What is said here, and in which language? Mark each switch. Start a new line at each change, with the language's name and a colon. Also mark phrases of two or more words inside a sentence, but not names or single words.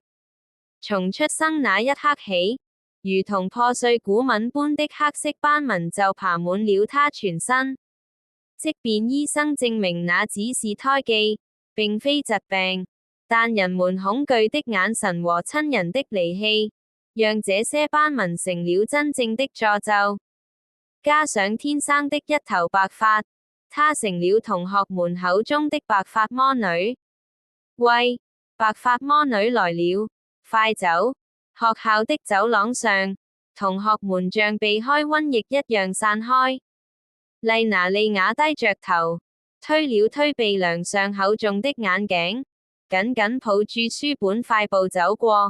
Chinese: 從出生那一刻起，如同破碎古吻般的黑色斑紋就爬滿了她全身。即便醫生證明那只是胎記，並非疾病，但人們恐懼的眼神和親人的離棄，讓這些斑紋成了真正的詛咒。加上天生的一頭白髮，她成了同學們口中的白髮魔女。喂，白髮魔女來了，快走！學校的走廊上，同學們像避開瘟疫一樣散開。麗娜莉亞低着頭，推了推鼻梁上厚重的眼鏡，緊緊抱住書本快步走過。